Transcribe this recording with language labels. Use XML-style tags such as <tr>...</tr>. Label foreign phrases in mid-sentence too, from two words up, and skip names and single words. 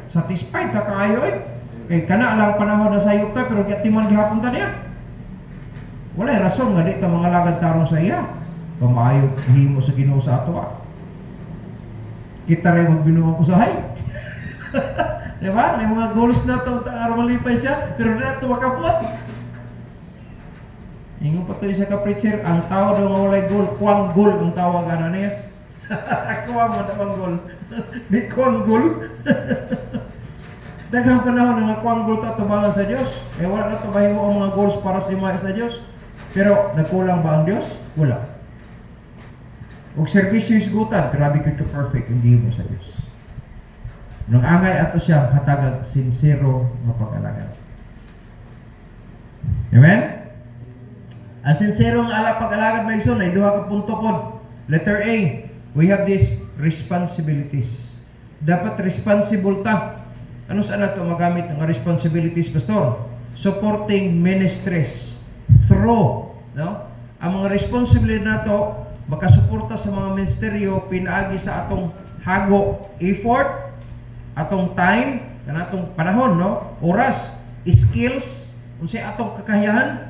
<ceb>Satisfied ta kaayo eh. Kay kana lang panahon na sayop ta pero gatiman gihapon ta niya. Wala rason nga di ta mga lagad tarong sa iya. Pamayo himo sa Ginoo sa ato. Kita rin magbinuang usahay. Diba? May mga goals na ito, aram malipay siya, pero na ito makapot. Ingon pa ito isa ka-preacher, ang tao daw nga walay goal, kuwang goal ang tawag ano niya. Kuwang mo namang goal. Di kuwang goal. Daghang panahon nga kuwang goal ito tubangan sa Diyos. Eh wala na ito mahimo ang mga goals para sa Diyos. Pero nagkulang ba ang Diyos? Wala. Ug servisyo isgutan, grabe ko perfect hindi mo sa Diyos. Nung angay ato siya hatagag sincero nga pag-alagad. Amen? Ang sincero nga pag-alagad may iso na duha ka punto pod.</ceb> <en>Letter A, we have these responsibilities.</en> <ceb>Dapat responsible ta. Ano saan nato magamit ng responsibilities, Pastor?</ceb> <en>Supporting ministries through,</en> <ceb>no? Ang mga responsibility nato makasuporta sa mga ministeryo pinaagi sa atong hago, effort, atong time, kanatong panahon, no? Oras, skills, unsay atong kakayahan.</ceb>